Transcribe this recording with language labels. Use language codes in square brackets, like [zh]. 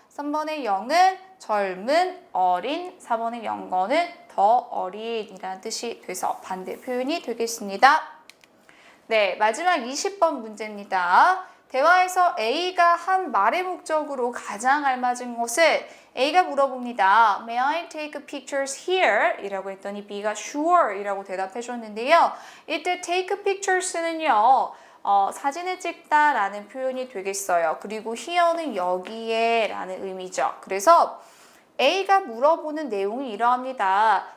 [ko] 3번의 영은 젊은, 어린, 4번의 영거는 더 어린이라는 뜻이 돼서 반대 표현이 되겠습니다. 네, 마지막 20번 문제입니다. 대화에서 A가 한 말의 목적으로 가장 알맞은 것을 A가 물어봅니다. [en] May I take pictures here? [ko] 이라고 했더니 B가 sure 이라고 대답해 줬는데요. 이때 take pictures는요. 사진을 찍다 라는 표현이 되겠어요. 그리고 here는 여기에 라는 의미죠. 그래서 A가 물어보는 내용이 이러합니다.